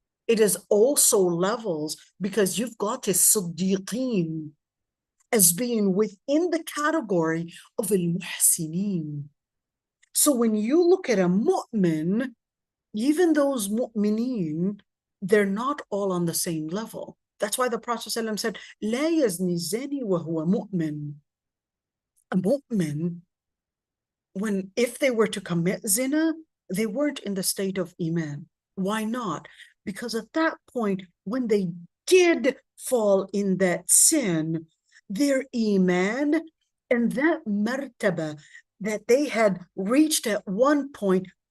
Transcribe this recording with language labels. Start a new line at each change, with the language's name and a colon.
English: It is also levels, because you've got a siddiqeen as being within the category of al-muhsinin. So when you look at a mu'min, even those mu'mineen, they're not all on the same level. That's why the Prophet ﷺ said,
Arabic: لا يزني الزاني وهو مؤمن.
English: A mu'min, if they were to commit zina, they weren't in the state of iman. Why not? Because at that point, when they did fall in that sin, their iman and that martaba that they had reached at one point,